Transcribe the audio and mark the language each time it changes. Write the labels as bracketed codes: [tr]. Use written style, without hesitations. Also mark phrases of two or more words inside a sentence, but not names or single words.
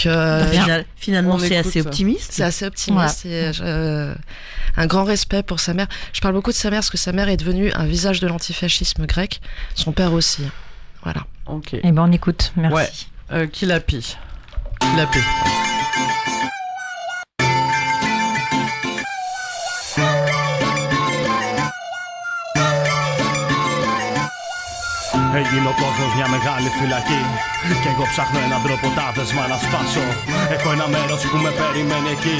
[fr] finalement c'est assez optimiste. C'est assez optimiste. Ouais. Et un grand respect pour sa mère. Je parle beaucoup de sa mère parce que sa mère est devenue un visage de l'antifascisme grec. Son père aussi. Voilà. Ok. Et on écoute. Merci. Ouais. Kilapi. Kilapi. [el] Έγινε ο κόσμος μια μεγάλη φυλακή. Κι εγώ ψάχνω έναν τρόπο τάδεσμα να σπάσω. Έχω ένα μέρος που με περιμένει εκεί.